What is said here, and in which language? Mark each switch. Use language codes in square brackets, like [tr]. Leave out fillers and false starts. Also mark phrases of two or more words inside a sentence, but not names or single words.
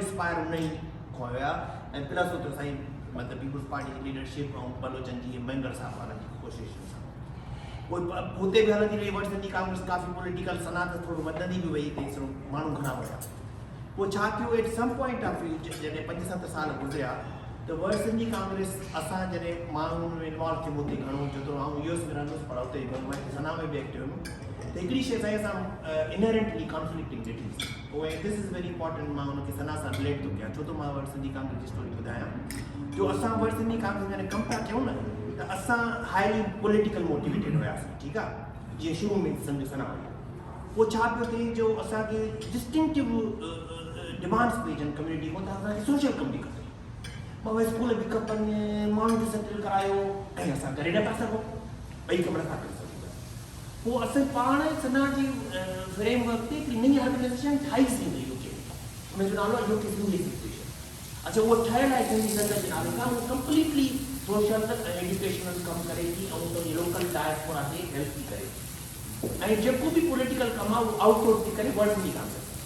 [sd] इंस्पायर उन ई खां हुया ऐं प्लस उते साईं मतलब पीपल्स पार्टी की लीडरशिप ऐं बलोचन जी मैंगर साहब वारनि जी कोशिश सां हुते बि हलंदी रही वर्ल्ड सिंधी कांग्रेस काफ़ी पॉलिटिकल सनात थोरो वधंदी बि वई हिते माण्हू घणा हुया पोइ छा थियो [en] at some point of view [sd] जॾहिं 5-7 साल गुज़रिया The World Sindhi Congress असां जॾहिं माण्हू में इन्वॉल्व थियूं हुते घणो जेतिरो आउं यूएस में रहंदुसि पर हुते मां सना में बि एक्टिव हुयुमि त हिकिड़ी शइ सां असां [en] inherently conflicting [sd] ॾिठी उहे [en] this is very important [sd] मां हुनखे सना सां रिलेट थो कयां छो त मां वर्ल्ड सिंधी कांग्रेस जी स्टोरी ॿुधायां जो असां वर्ल्ड सिंधी कांग्रेस जॾहिं कमु था कयूं न त असां [en] highly political motivated [sd] हुयासीं ठीकु आहे जीअं शुरू में सम्झो सना हुई पोइ छा पियो थिए जो असांखे [en] distinctive demands [sd] पेई अचनि कम्युनिटी खां त असांखे सोशल कम बि खपे मां भई स्कूल बि खपनि माण्हू खे सेटल करायो ऐं असां करे नथा सघूं ॿई कम नथा करे सघूं पोइ असां पाण सना जी फ्रेमवर्क ते हिकिड़ी नई ऑर्गनाइजेशन ठाहीसीं यूके हुनजो नालो आहे यूके सिंधी एसोसिएशन अच्छा उहो ठहियल आहे सिंधी संघ जे नाले खां उहो [en] completely social educational [sd] कमु करे थी ऐं उनजी [en] local diaspora [sd] खे हेल्प थी करे ऐं जेको बि पॉलिटिकल कमु आहे उहो आउटसोर्स थी करे वर्ल्ड सिंधी कांग्रेस